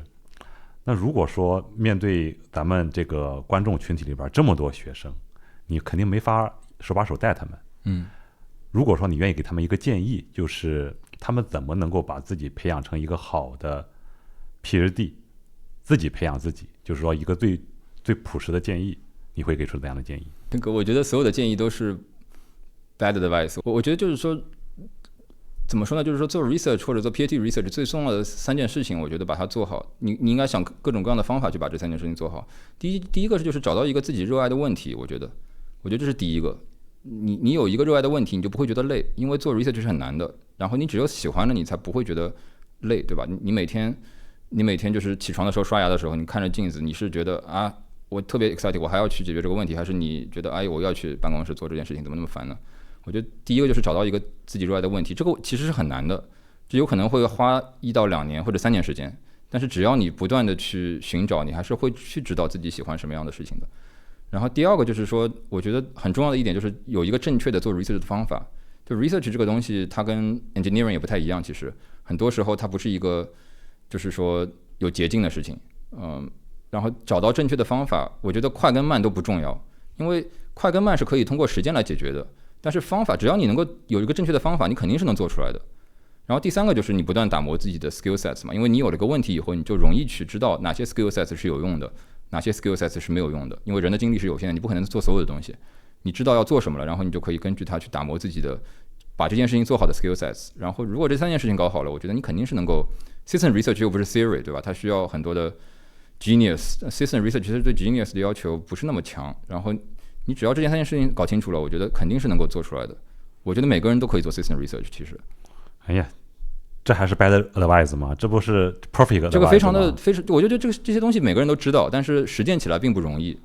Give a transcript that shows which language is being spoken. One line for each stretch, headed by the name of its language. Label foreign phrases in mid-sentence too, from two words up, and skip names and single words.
Chinese: 那如果說面對咱們這個觀眾群體裡邊這麼多學生，你肯定沒法手把手帶他們。如果說你願意給他們一個建議，就是他們怎麼能夠把自己培養成一個好的 PhD， 自己培養自己，就是說一個最朴實的建議，你會給出怎樣的建議？那個我覺得所有的建議都是
English: bad advice。
Chinese: 我覺得就是說，怎麼說呢？就是說做 research 或者做
English: PhD research
Chinese: 最重要的3件事情，我覺得把它做好。你应该想各种各样的方法去把这3件事情做好。第一個就是找到一個自己熱愛的問題，我覺得這是第一個。你有一個熱愛的問題，你就不會覺得累，因為做 research 是很難的。然後你只有喜歡了，你才不會覺得累，對吧？你每天就是起床的時候、刷牙的時候，你看着鏡子，你是覺得啊，我特別 excited， 我還要去解決這個問題，還是你覺得哎，我要去辦公室做這件事情，怎麼那麼煩呢？我覺得第一個就是找到一個自己熱愛的問題，這個其實是很難的，這有可能會花1到2年或者3年時間，但是只要你不斷的去尋找，你還是會去知道自己喜歡什麼樣的事情的。然後第二個就是說，我覺得很重要的一點就是有一個正確的做 research 的方法。就 research 這個東西，它跟 engineering 也不太一樣，其實很多時候它不是一個就是說有捷徑的事情。然後找到正確的方法，我覺得快跟慢都不重要，因為快跟慢是可以通過時間來解決的。但是方法，只要你能夠有一個正確的方法，你肯定是能做出来的。然後第3個就是你不斷打磨自己的
English: skill sets
Chinese: 嘛，因為你有了個問題以後，你就容易去知道哪些
English: skill sets
Chinese: 是有用的，哪些
English: skill sets
Chinese: 是沒有用的。因為人的精力是有限的，你不可能做所有的東西。你知道要做什麼了，然後你就可以根據它去打磨自己的，把這件事情做好的
English: skill sets。
Chinese: 然後如果這3件事情搞好了，我覺得你肯定是能夠
English: system research
Chinese: 又不是 theory， 對吧？它需要很多的 genius。
English: system research
Chinese: 其實對 genius 的要求不是那麼強。然後你只要這3件事情搞清楚了，我覺得肯定是能夠做出來的。我覺得每個人都可以做
English: system research。
Chinese: 其實，哎呀，這還是
English: bad advice
Chinese: 嗎？這不是
English: perfect advice
Chinese: 嗎？這個非常，我覺得這些東西每個人都知道，但是實踐起來並不容易。